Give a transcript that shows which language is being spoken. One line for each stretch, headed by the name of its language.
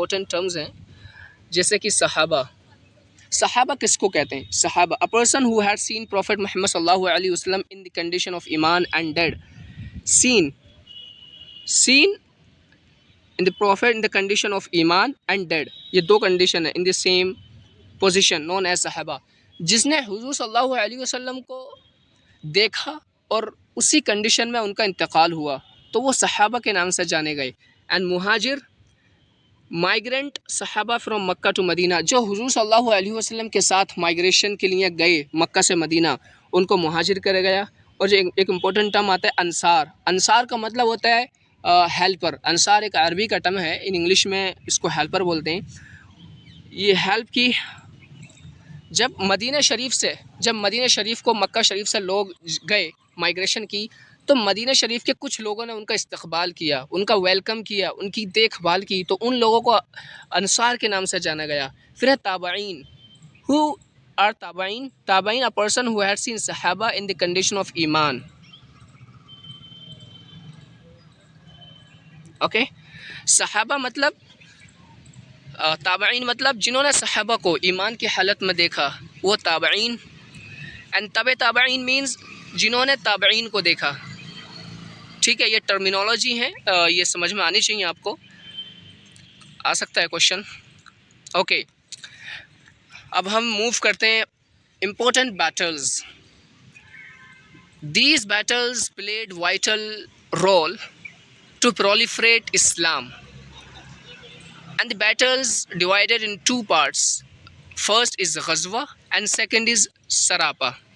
Urdu: Terms ہیں جیسے کہ صحابہ۔ صحابہ کس کو کہتے ہیں؟
English: صحابہ a person who had seen Prophet Muhammad صلی اللہ علیہ وسلم in the condition of ایمان and dead۔ seen in the prophet in the condition of ایمان اینڈ ڈیڈ. یہ دو کنڈیشن ہے in the same position known as صحابہ.
Urdu: جس نے حضور صلی اللہ علیہ وسلم کو دیکھا اور اسی کنڈیشن میں ان کا انتقال ہوا تو وہ صحابہ کے نام سے جانے گئے.
English: and مہاجر migrant صحابہ from Mecca to Medina,
Urdu: جو حضور صلی اللہ علیہ وسلم کے ساتھ مائیگریشن کے لیے گئے مکہ سے مدینہ، ان کو مہاجر کرا گیا. اور جو ایک امپورٹنٹ ٹرم آتا ہے انصار. انصار کا مطلب ہوتا ہے ہیلپر. انصار ایک عربی کا ٹرم ہے، ان انگلش میں اس کو ہیلپر بولتے ہیں. یہ ہیلپ کی جب مدینہ شریف کو مکہ شریف سے لوگ گئے مائیگریشن کی، تو مدینہ شریف کے کچھ لوگوں نے ان کا استقبال کیا، ان کا ویلکم کیا، ان کی دیکھ بھال کی، تو ان لوگوں کو انصار کے نام سے جانا گیا. پھر ہے تابعین.
English: Who are تابعین؟ تابعین a person who had seen صحابہ in the condition of ایمان.
Urdu: اوکے، صحابہ مطلب تابعین مطلب جنہوں نے صحابہ کو ایمان کی حالت میں دیکھا وہ تابعین. اینڈ تابعین مینز جنہوں نے تابعین کو دیکھا. ٹھیک ہے، یہ ٹرمینالوجی ہے، یہ سمجھ میں آنی چاہیے آپ کو. آ سکتا ہے کوشچن. اوکے، اب ہم موو کرتے ہیں important Beatles.
English: These battles played vital role to proliferate Islam. And the battles divided in two parts. First is Ghazwa and second is Sarapa.